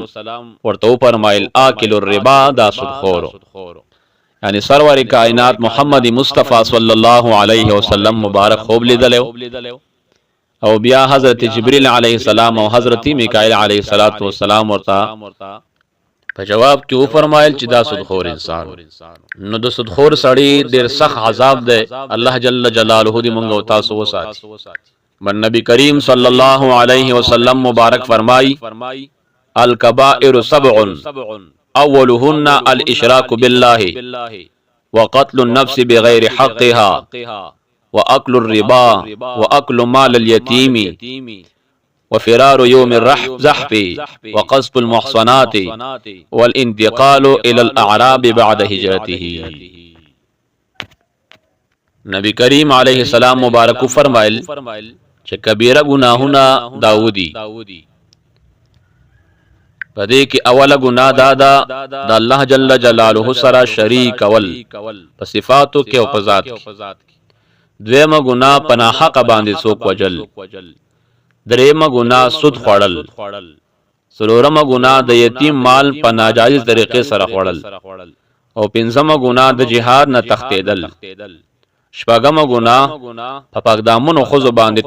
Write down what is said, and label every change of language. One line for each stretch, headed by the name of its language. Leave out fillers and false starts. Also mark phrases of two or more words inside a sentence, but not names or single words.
Pashto: ورته فرمایل
Arabic: آکل الربا
Pashto: دا سودخور یعنی سرور کائنات محمد مصطفی
Arabic: صلی الله علیه وسلم
Pashto: مبارک خوب لیدل او بیا حضرت جبرئیل
Arabic: علیه السلام
Pashto: او حضرت میکائیل
Arabic: علیه السلام
Pashto: ورته په جواب کې و فرمایل چې دا سودخور انسان نو د سودخور سړی ډیر سخت عذاب ده الله
Arabic: جل جلاله
Pashto: دې مونږ او تاسو وساتي
Arabic: من نبی کریم صلی اللہ علیہ وسلم
Pashto: مبارک فرمائی
Arabic: الکبائر سبع اولہن الاشراک باللہ وقتل النفس بغیر حقها واکل الربا واکل مال الیتیم وفرار یوم الزحف وقذف المحصنات والانتقال الى الاعراب بعد ہجرته
Pashto: نبی کریم
Arabic: علیہ السلام
Pashto: مبارک فرمائل چې کبیره گناهونه داودی پدې کې اوله گناه دا د الله
Arabic: جل جلاله
Pashto: سره شریک ول په صفاتو کې او په ذات کې دویمه گناه پناه حق باندې څوک وجل دریمه گناه سود خوړل څلورمه گناه د یتیم مال په ناجایز طریقې سره خوړل او پنځمه گناه د جهاد نه تختیدل شپږمه گناه په پاکدامنو خزو باندې